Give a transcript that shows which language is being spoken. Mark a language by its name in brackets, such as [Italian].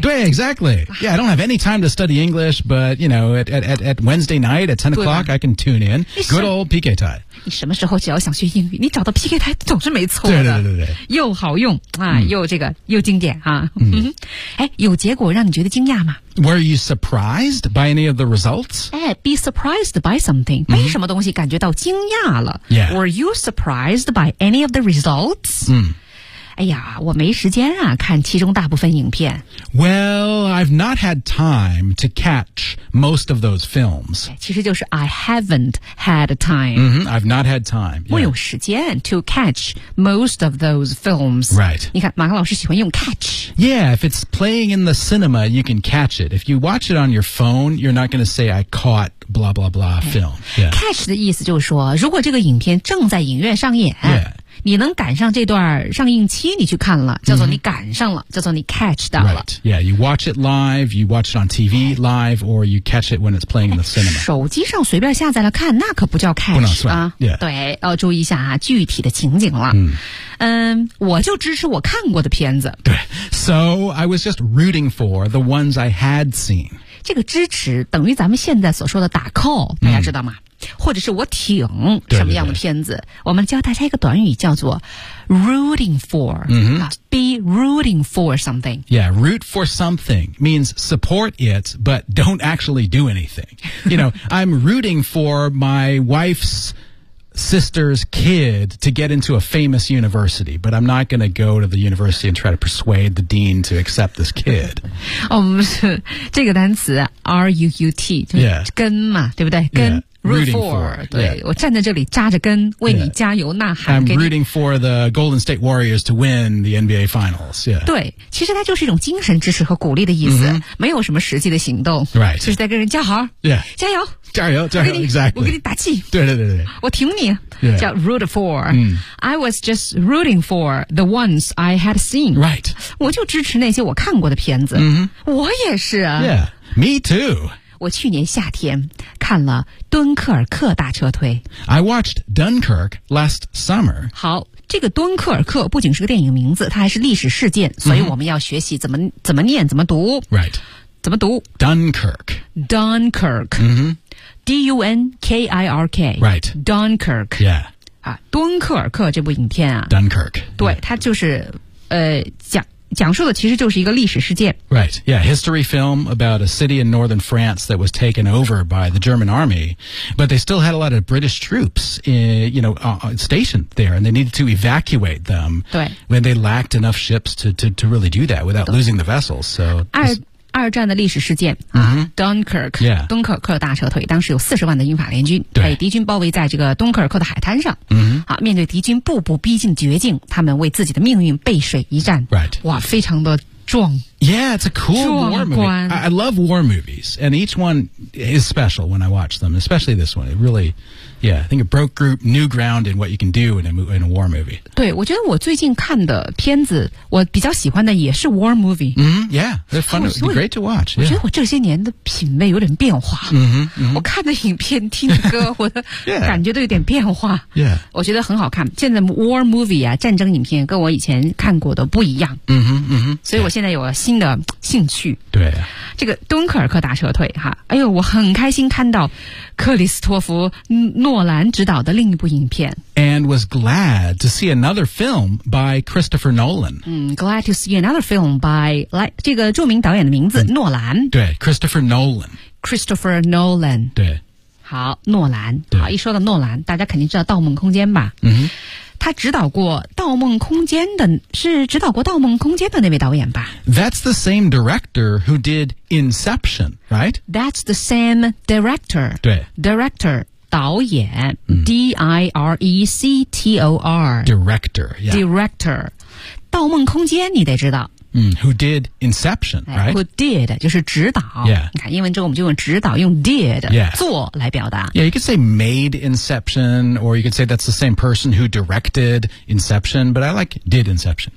[English] 对 exactly Yeah I don't have any time to study English But you know at Wednesday night at 10 o'clock I can tune in Good old PK 台 [Chinese] 你什么时候只要想学英语你找到 PK 台总是没错的对对对对又好用、啊嗯、又这个又经典、啊嗯、诶有结果让你觉得惊讶吗 [English] Were you surprised by any of the results? [Chinese] 诶 [English] be surprised by something [Chinese] 没什么东西感觉到惊讶了、 [English] 嗯、Yeah Were you surprised by any of the results? 嗯 [Chinese] 哎呀，我没时间啊，看其中大部分影片。 [English] Well, I've not had time to catch most of those films. [Chinese] 其实就是 [English] I haven't had time. Mm-hmm, I've not had time. [Chinese] 我有时间 [English] to catch most of those films. Right. [Chinese] 你看，马克老师喜欢用 catch. [English] Yeah, if it's playing in the cinema, you can catch it. If you watch it on your phone, you're not going to say I caught. blah blah blah film、yeah. [Chinese] catch 的意思就是说如果这个影片正在影院上演、 [English] yeah. [Chinese] 你能赶上这段上映期你去看了叫做你赶上了、mm-hmm. 叫做你 catch 到了、 [English] right. yeah you watch it live you watch it on TV live or you catch it when it's playing in the cinema [Chinese] 手机上随便下载了看那可不叫 catch 不能算、啊 [English] yeah. [Chinese] 对、注意一下、啊、具体的情景了、 mm-hmm. 嗯，我就支持我看过的片子 [English] 对 so I was just rooting for the ones I had seen [Chinese] 这个支持等于咱们现在所说的打 call 大家知道吗、嗯、或者是我挺什么样的片子对对对我们教大家一个短语叫做 rooting for、嗯、 [English] be rooting for something yeah root for something means support it but don't actually do anything you know I'm rooting for my wife'sister's kid to get into a famous university, but I'm not going to go to the university and try to persuade the dean to accept this kid. [Chinese] 我们是这个单词 R-U-U-T, 就是跟嘛、 [English] yeah. [Chinese] 对不对跟、 [English] yeah. Rooting for, [Chinese] 对、yeah. 我站在这里扎着根为你加油呐喊、 [English] yeah. I'm rooting for the Golden State Warriors to win the NBA Finals、yeah. [Chinese] 对其实它就是一种精神支持和鼓励的意思、 mm-hmm. 没有什么实际的行动、 [English] right. [Chinese] 就是在跟人加油、 [English] yeah. [Chinese] 加油加油加油 exactly 我给你打气对对对对我挺你、 [English] yeah. [Chinese] 叫 root for、 mm. [English] I was just rooting for the ones I had seen、 right. [Chinese] 我就支持那些我看过的片子、 mm-hmm. 我也是 [English] Yeah, me too [Chinese] 我去年夏天看了敦刻尔克大撤退。 [English] I watched Dunkirk last summer. [Chinese] 好，这个敦刻尔克不仅是个电影名字，它还是历史事件，所以我们要学习怎么念，怎么读。 [English] Right. [Chinese] 怎么读 [English] ？Dunkirk. Dunkirk. Mm-hmm. D-U-N-K-I-R-K. Right. Dunkirk. Yeah. [Chinese] 啊，敦刻尔克这部影片啊。 [English] Dunkirk. [Chinese] 对，它就是讲述的其实就是一个历史事件 [English] Right, yeah, history film about a city in northern France that was taken over by the German army but they still had a lot of British troops stationed there and they needed to evacuate them [Chinese] 对 [English] when they lacked enough ships to really do that without losing the vessels so [Chinese] 二战的历史事件、 mm-hmm. [English] Dunkirk yeah. [Chinese] 敦刻尔克大撤退当时有40万的英法联军被敌军包围在这个敦刻尔克的海滩上、 mm-hmm. 啊、面对敌军步步逼近绝境他们为自己的命运背水一战、 [English] right. [Chinese] 哇非常的壮 [English] Yeah, it's a cool war movie. I love war movies and each one is special when I watch them especially this one. It really, yeah, I think it broke new ground in what you can do in a war movie. [Chinese] 对我觉得我最近看的片子我比较喜欢的也是 war movie. [English] Mm-hmm, yeah, they're fun. It'd be great to watch. Yeah. [Chinese] 我觉得我这些年的品味有点变化。 Mm-hmm, mm-hmm. 我看的影片听的歌我的感觉都有点变化。 [English] Yeah. [Chinese] 我觉得很好看。现在 war movie 啊战争影片跟我以前看过的不一样。 Mm-hmm, mm-hmm. 所以我现在有了新的兴趣。对、啊。这个敦刻尔克大撤退哈哎呦我很开心看到克里斯托弗诺兰执导的另一部影片。 [English] And was glad to see another film by Christopher Nolan. [Chinese] 嗯 , [English] glad to see another film by, [Chinese] 来这个著名导演的名字、嗯、诺兰。 [English] 对 ,Christopher Nolan. Christopher Nolan. [Chinese] 对。好诺兰。对好一说到诺兰大家肯定知道盗梦空间吧。嗯哼。他指导过《盗梦空间》的，是指导过《盗梦空间》的那位导演吧 [English] ？That's the same director who did Inception, right? That's the same director. [Chinese] 对，director 导演、mm. ，D-I-R-E-C-T-O-R [English] director,、yeah. [Chinese] director. 盗梦空间你得知道。 [English] Who did Inception, right? [Chinese] Who did, 就是指导。 [English] Yeah. [Chinese] 你看英文中我们就用指导用 did, 做来表达。 [English] Yeah, you could say made Inception, or you could say that's the same person who directed Inception, but I like did Inception.、